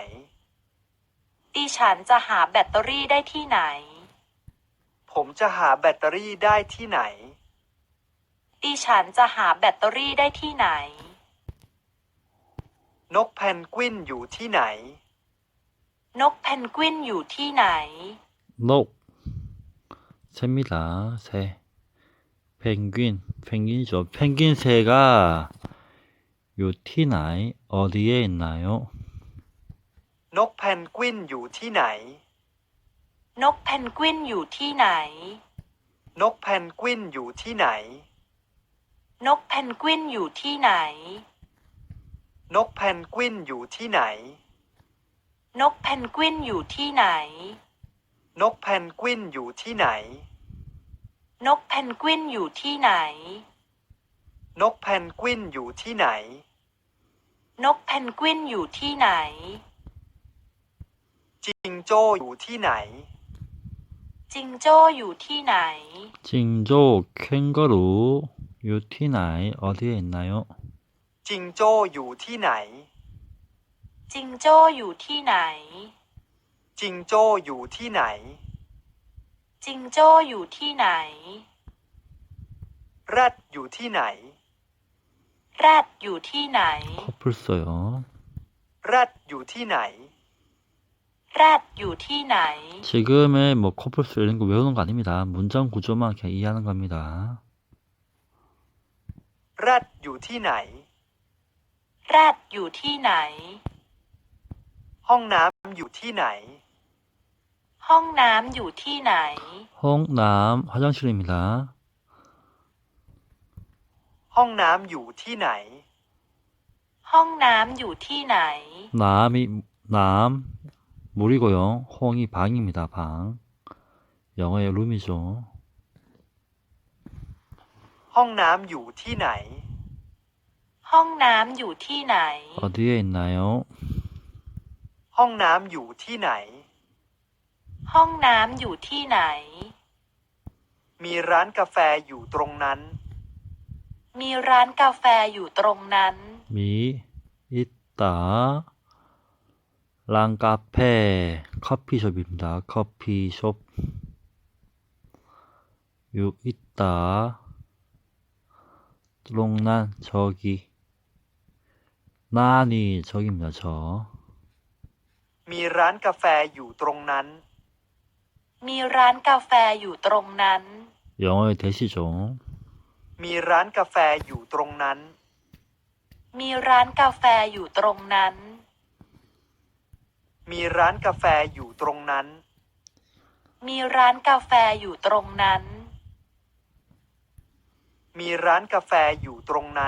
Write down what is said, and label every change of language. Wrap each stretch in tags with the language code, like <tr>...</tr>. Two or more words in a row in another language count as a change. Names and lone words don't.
<th>ดิฉันจะหาแบตเตอรี่ได้ที่ไหน ผมจะหาแบตเตอรี่ได้ที่ไหน ดิฉันจะหาแบตเตอรี่ได้ที่ไหน นกเพนกวินอยู่ที่ไหน นกเพนกวินอยู่ที่ไหน</th> <ko>녹 새입니다. 새 펭귄이죠. 펭귄 새가</ko> <th>อยู่ ที่ไหน</th> <ko>어디에 있나요?</ko> <th>นกเพนกวินอยู่ที่ไหน นกเพนกวินอยู่ที่ไหน นกเพนกวินอยู่ที่ไหน นกเพนกวินอยู่ที่ไหน นกเพนกวินอยู่ที่ไหน นกเพนกวินอยู่ที่ไหน นกเพนกวินอยู่ที่ไหน นกเพนกวินอยู่ที่ไหน นกเพนกวินอยู่ที่ไหน นกเพนกวินอยู่ที่ไหน จิงโจ้อยู่ที่ไหน จิงโจ้อยู่ที่ไหน</th> <ko>징조 캥거루</ko> <th>อยู่ ที่ไหน</th> <ko>어디에 있나요?</ko> <th>จิงโจ้อยู่ที่ไหน จิงโจ้อยู่ที่ไหน จิงโจ้อยู่ที่ไหน จิงโจ้อยู่ที่ไหน แรดอยู่ที่ไหน แรดอยู่ที่ไหน</th> <ko>커플 써요.</ko> <th>แรดอยู่ที่ไหน แรดอยู่ที่ไหน</th> <ko>지금의 뭐 커플 써 이런 거 외우는 거 아닙니다. 문장 구조만 그냥 이해하는 겁니다.</ko> <th>แรดอยู่ที่ไหน แรดอยู่ที่ไหน ห้องน้ำอยู่ที่ไหน ห้องน้ำอยู่ที่ไหน</th> <ko>홍남 화장실입니다.</ko> <th>ห้องน้ำอยู่ที่ไหน ห้องน้ำอยู่ที่ไหน</th> <ko>남이 남, 물이고요. 홍이 방입니다. 방. 영어의 룸이죠.</ko> <th>ห้องน้ำอยู่ที่ไหน ห้องน้ำอยู่ที่ไหน</th> <ko>어디에 있나요?</ko> <th>ห้องน้ำอยู่ที่ไหน ห้องน้ำอยู่ที่ไหน มีร้านกาแฟอยู่ตรงนั้น มีร้านกาแฟอยู่ตรงนั้น</th> <ko>미, 있다. 랑카페, 커피숍입니다. 커피숍. 유, 있다. 롱난, 저기. 나니, 저기입니다. 저.</ko> <th>มีร้านกาแฟอยู่ตรงนั้น มีร้านกาแฟอยู่ตรงนั้น</th> <ko>영어의 대시죠.</ko> <th>มีร้านกาแฟอยู่ตรงนั้น มีร้านกาแฟอยู่ตรงนั้น มีร้านกาแฟอยู่ตรงนั้น มีร้านกาแฟอยู่ตรงนั้น มีร้านกาแฟอยู่ตรงนั้น</th>